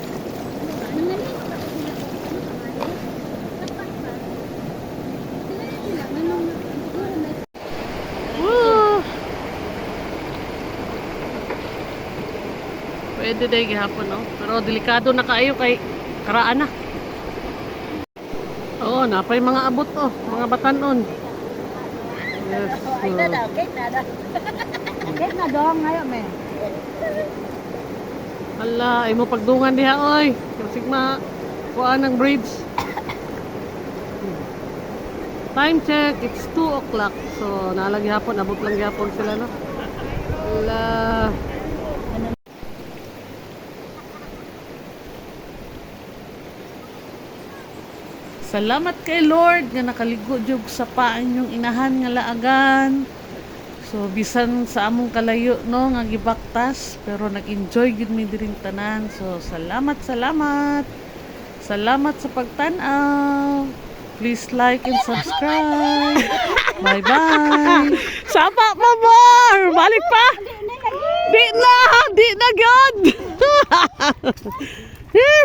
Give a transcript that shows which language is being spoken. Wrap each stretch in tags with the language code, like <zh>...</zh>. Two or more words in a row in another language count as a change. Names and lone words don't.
<ceb>Woo! Pwede day gihapon no. Pero delikado na kaayo kay karaan na. Oo, napay mga abot oh, mga batanon. Yes. Ay na daw, cake na daw. Cake na daw ngayon me. Hala, ay mo pagdungan diha oy. Sigma kuan ng bridge.</ceb> <en>Time check, it's 2 o'clock.</en> <ceb>So, nalagi hapon, abot lang hapon sila no. Hala. Salamat kay Lord nga nakaligo jud sa paan yung inahan nga laagan. So bisan sa among kalayo no nga gibaktas pero nag-enjoy gid mi diring tanan. So salamat. Salamat sa pagtan-aw.</ceb> <en>Please like and subscribe. Bye-bye.</en> <ceb>Sapa pa more. Balik pa. Di na gyud.</ceb>